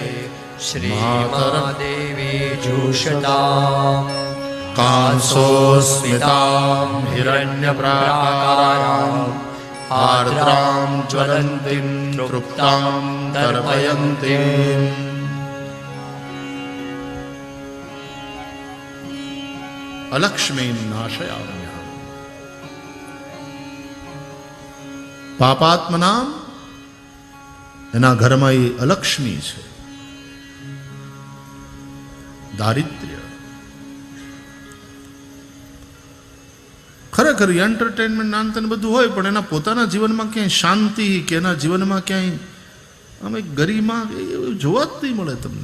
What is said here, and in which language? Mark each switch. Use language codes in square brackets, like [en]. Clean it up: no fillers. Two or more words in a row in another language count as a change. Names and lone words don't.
[sa] श्रीमादेवी जुषताम् कांसोस्मितां हिरण्यप्राकाराम् आर्द्रां ज्वलन्तीं तृप्तां तर्पयन्तीम् अलक्ष्मीं नाशयाम्यहम्। [gu] પાપાત્મનાં એના ઘરમાં એ અલક્ષ્મી છે, દારિદ્ર્ય। ખરેખર એન્ટરટેનમેન્ટ નાનતન બધું હોય પણ એના પોતાના જીવનમાં ક્યાંય શાંતિ કે એના જીવનમાં ક્યાંય આમ એક ગરિમા જોવા જ નહીં મળે તમને।